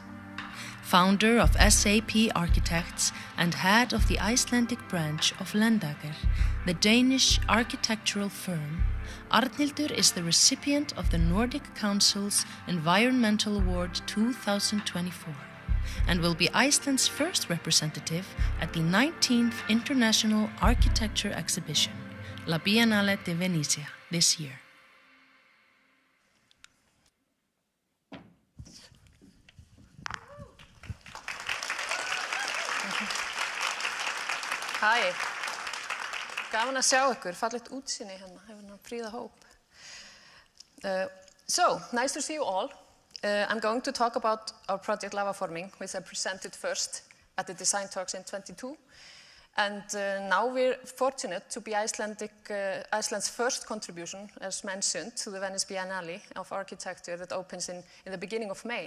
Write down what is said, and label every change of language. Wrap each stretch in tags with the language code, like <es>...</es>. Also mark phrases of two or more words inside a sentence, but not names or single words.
<en>Founder of s.ap Architects and head of the Icelandic branch of Lendager, the Danish architectural firm, Arnhildur is the recipient of the Nordic Council's Environmental Award 2024 and will be Iceland's first representative at the 19th International Architecture Exhibition, La Biennale di Venezia, this year.</en> <is>Hæ, gaman að sjá ykkur, fallegt útsýni hérna, hefur fríða hóp.</is> <en>So, nice to see you all. I'm going to talk about our project Lavaforming, which I presented first at the DesignTalks in 2022. And now we're fortunate to be Iceland's first contribution, as mentioned, to the Venice Biennale of Architecture that opens in the beginning of May.</en>